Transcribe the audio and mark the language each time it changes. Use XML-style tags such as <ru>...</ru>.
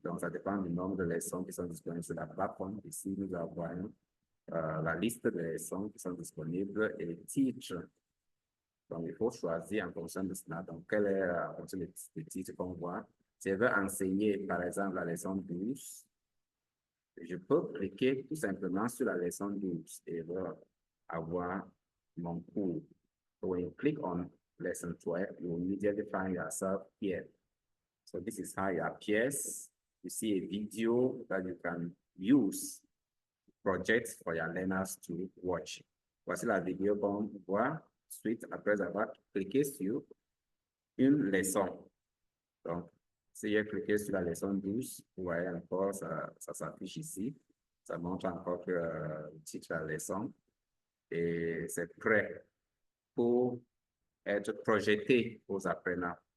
<fr>Donc, ça dépend du nombre de leçons qui sont disponibles sur la plateforme. Ici, nous avons la liste de leçons qui sont disponibles et les titres. Donc, il faut choisir en fonction de cela. Donc, quel est en fonction des titres qu'on voit? Si je veux enseigner, par exemple, la leçon 12, je peux cliquer tout simplement sur la leçon 12 et avoir mon cours.</fr> <en>So when you click on lesson 12, you immediately find yourself here. So this is how it appears. You see a video that you can use project for your learners to watch.</en> <fr>Voici la vidéo qu'on voit suite après avoir cliqué sur une leçon. Donc, si j'ai cliqué sur la leçon 12, vous voyez encore, ça s'affiche ici. Ça montre encore que le titre de la leçon et c'est prêt pour être projeté aux apprenants.</fr>